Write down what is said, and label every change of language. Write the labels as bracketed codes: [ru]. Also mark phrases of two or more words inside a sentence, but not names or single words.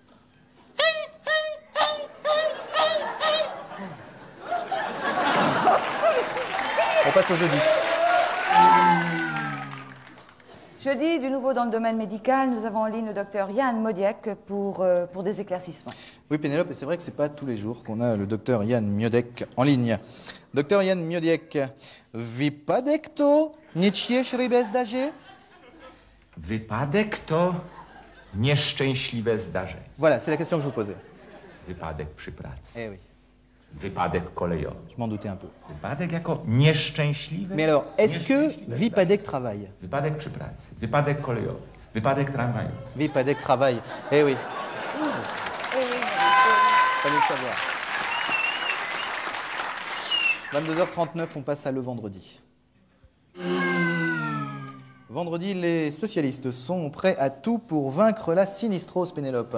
[fr] On passe au jeudi. Jeudi, du nouveau dans le domaine médical, nous avons en ligne le docteur Yann Modiek pour des éclaircissements. Oui, Pénélope, et c'est vrai que c'est pas tous les jours qu'on a le docteur Yann Modiek en ligne. [pl] Docteur Yann Modiek, wypadek to nieszczęśliwe zdarzenie? Wypadek to nieszczęśliwe zdarzenie. [fr] Voilà, c'est la question que je vous posais. [pl] Wypadek przy pracy. [fr] Eh oui, [pl] Wypadek kolejowy. [fr] je m'en doutais un peu. [pl] Wypadek jako nieszczęśliwy. [fr] Mais alors, est-ce que [pl] nieszczęśliwe wypadek travaille? Wypadek przy pracy. Wypadek kolejowy. Wypadek tramwaju. Wypadek travaille. [fr] Eh oui, fallait le savoir. 22h39, on passe à le vendredi. Vendredi, les socialistes sont prêts à tout pour vaincre la sinistrose, Pénélope.